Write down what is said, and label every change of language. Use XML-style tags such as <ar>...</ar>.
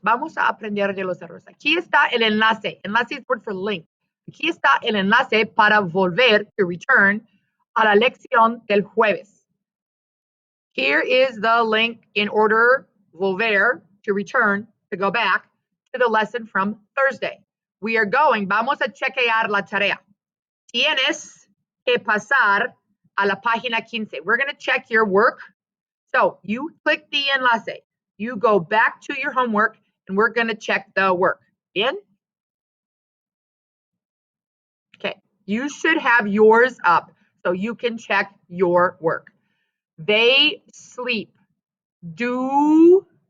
<es>Vamos a aprender de los errores. Aquí está el enlace.</es> <en>Enlace is word for link.</en> <es>Aquí está el enlace para volver,</es> <en>to return,</en> <es>a la lección del jueves.</es> <en>Here is the link in order,</en> <es>volver,</es> <en>to return, to go back, to the lesson from Thursday. We are going,</en> <es>vamos a chequear la tarea. Tienes que pasar a la página 15.</es> <en>We're going to check your work. So you click the enlace. You go back to your homework, and we're going to check the work.</en> <es>Bien?</es> <en>Okay. You should have yours up so you can check your work. They sleep. Do</en>